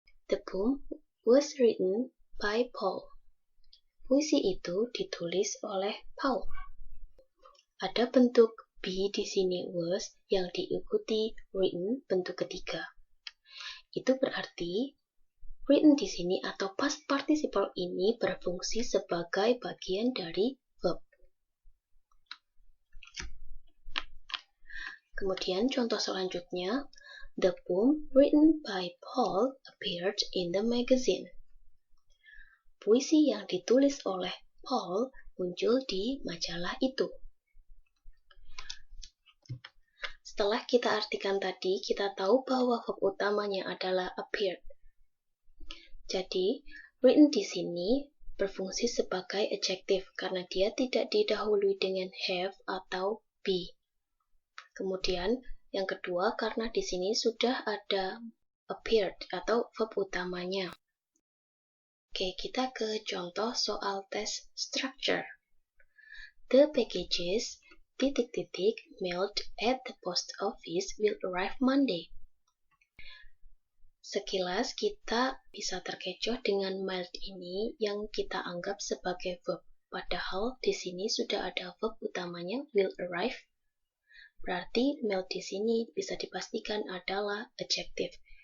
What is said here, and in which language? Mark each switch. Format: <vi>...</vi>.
<en>The poem was written by Paul.</en> <id>Puisi itu ditulis oleh Paul. Ada bentuk be di sini was yang diikuti written bentuk ketiga. Itu berarti written di sini atau past participle ini berfungsi sebagai bagian dari verb. Kemudian contoh selanjutnya,</id> <en>the poem written by Paul appeared in the magazine.</en> <id>Puisi yang ditulis oleh Paul muncul di majalah itu. Setelah kita artikan tadi, kita tahu bahwa verb utamanya adalah appeared. Jadi, written di sini berfungsi sebagai adjective karena dia tidak didahului dengan have atau be. Kemudian, yang kedua, karena di sini sudah ada appeared atau verb utamanya. Oke, kita ke contoh soal tes structure.</id> <en>The packages ... mailed at the post office will arrive Monday.</en> <id>Sekilas kita bisa terkecoh dengan mailed ini yang kita anggap sebagai verb. Padahal di sini sudah ada verb utamanya will arrive. Berarti mailed di sini bisa dipastikan adalah adjective.</id>